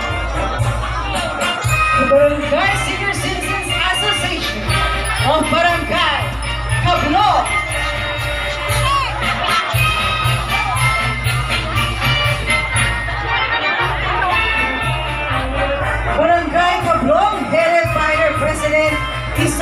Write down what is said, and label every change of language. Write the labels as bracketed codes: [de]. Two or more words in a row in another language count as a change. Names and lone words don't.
[en] the Barangay Senior Citizens Association of Barangay Cablong. Barangay Cablong, headed by their president, Mr.